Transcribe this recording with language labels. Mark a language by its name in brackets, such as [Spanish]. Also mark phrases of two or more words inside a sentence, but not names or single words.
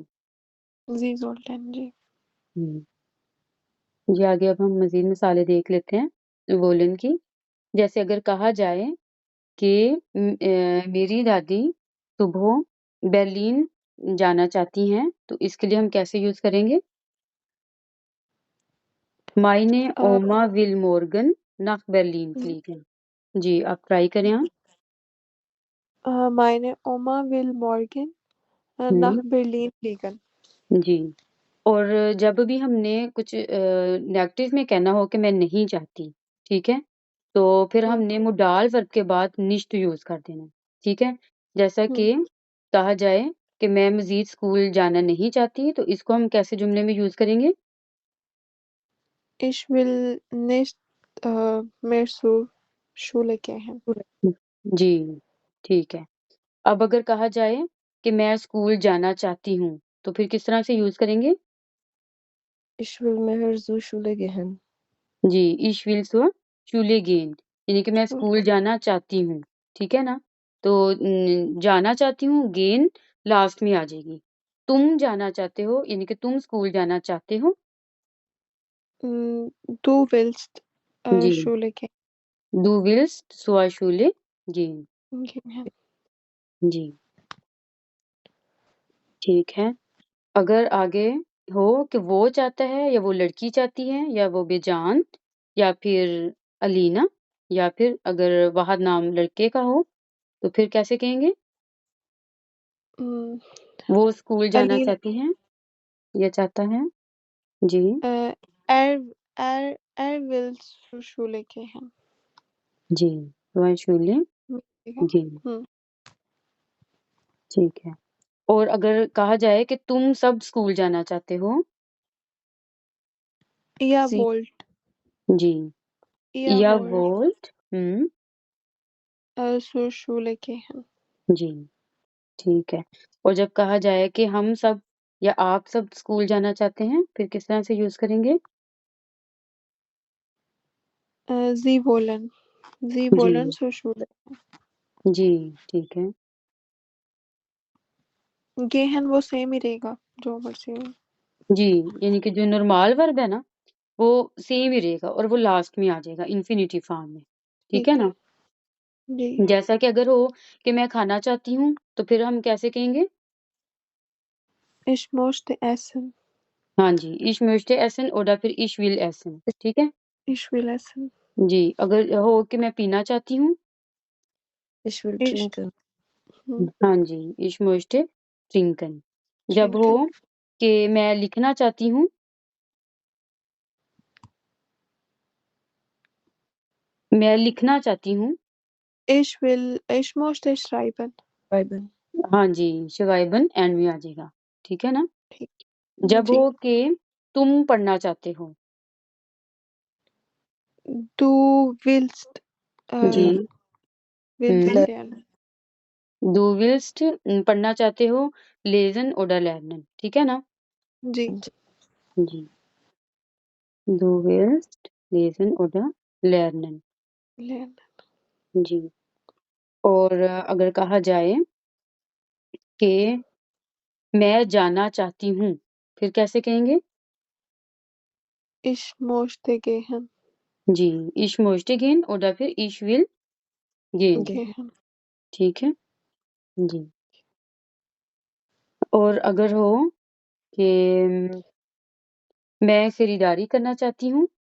[Hindi] जी जोल्टन जी। जी, आगे अब हम मज़ीद मिसालें देख लेते हैं वोलन की। जैसे अगर कहा जाए कि मेरी दादी सुबह बर्लिन जाना चाहती हैं, तो इसके लिए हम कैसे यूज़ करेंगे? [German] Meine Oma will morgen nach Berlin fliegen. [Hindi] जी, आप ट्राई करें आप। [German] meine Oma will morgen nach हुँ, Berlin fliegen। [Hindi] जी। और जब भी हमने कुछ नेगेटिव में कहना हो कि मैं नहीं चाहती, ठीक है? तो फिर हमने मुडाल वर्ब के बाद निश्त यूज़ कर देना है, ठीक है? जैसा कि कहा जाए कि मैं मज़ीद स्कूल जाना नहीं चाहती, तो इसको हम कैसे जुमले में यूज़ करेंगे? [German] Ich will nicht mehr zur Schule gehen। [Hindi] जी, ठीक है। अब अगर कहा जाए कि मैं स्कूल जाना चाहती हूँ, तो फिर किस तरह से यूज़ करेंगे? [German] Ich will mehr zur Schule gehen. [Hindi] जी, [German] ich will zur Schule gehen [Hindi] यानी कि मैं स्कूल जाना चाहती हूँ, ठीक है ना? तो जाना चाहती हूँ गेन लास्ट में आ जाएगी। तुम जाना चाहते हो यानी कि तुम स्कूल जाना चाहते हो? [German] Du willst [Hindi] जी, [German] Schule gehen। du willst zur Schule gehen। [Hindi] जी, ठीक है। अगर आगे हो कि वो चाहता है या वो लड़की चाहती है या वो बेजान या फिर अलीना या फिर अगर वाहद नाम लड़के का हो, तो फिर कैसे कहेंगे? Mm, वो स्कूल जाना Aline, चाहती हैं या चाहता है? जी, [German] er, er will zur Schule gehen। [Hindi] जी, वंशूल्य ठीक है। जी, ठीक है। और अगर कहा जाए कि तुम सब स्कूल जाना चाहते हो? [German] Ihr Sie. wollt, [Hindi] जी, [German] ihr [Hindi] या [German] wollt वोल्ट zur Schule gehen। [Hindi] जी, ठीक है। और जब कहा जाए कि हम सब या आप सब स्कूल जाना चाहते हैं, फिर किस तरह से यूज़ करेंगे? [German] Sie wollen, sie [Hindi] जी, [German] wollen zur Schule। [Hindi] जी, ठीक है। gehen वो सेम ही रहेगा, जो मर्जी हो। जी, यानी कि जो नॉर्मल वर्ब है ना, वो सेम ही रहेगा और वो लास्ट में आ जाएगा इन्फिनिटी फॉर्म में। ठीक है ना? जी। जैसा कि अगर हो कि मैं खाना चाहती हूँ, तो फिर हम कैसे कहेंगे? [German] Ich möchte essen. [Hindi] हाँ जी, [German] ich möchte essen oder फिर ich will essen, [Hindi] ठीक है? [German] Ich will essen. [Hindi] जी, अगर हो कि मैं पीना चाहती हूँ, [German] Ich will Ich trinken. [Hindi] हाँ जी, [German] ich möchte trinken। [Hindi] जब हो [German] trinken. [Hindi] कि मैं लिखना चाहती हूँ, मैं लिखना चाहती हूँ, [German] Ich möchte schreiben. Schreiben. [Hindi] हाँ जी, schreiben एंड में आ जाएगा, ठीक है ना? ठीक। जब जी। हो कि तुम पढ़ना चाहते हो, [German] Du willst [Hindi] जी, [German] willst हुँ, lernen. du willst [Hindi] पढ़ना चाहते हो, [German] lesen oder lernen, [Hindi] ठीक है ना? जी। जी, [German] du willst lesen oder lernen, lernen. [Hindi] जी। और अगर कहा जाए कि मैं जाना चाहती हूँ, फिर कैसे कहेंगे? [German] Ich möchte gehen. जी, ich möchte gehen oder फिर ich will gehen, Gehen. Gehen. [Hindi] ठीक है? जी। और अगर हो कि मैं खरीदारी करना चाहती हूँ,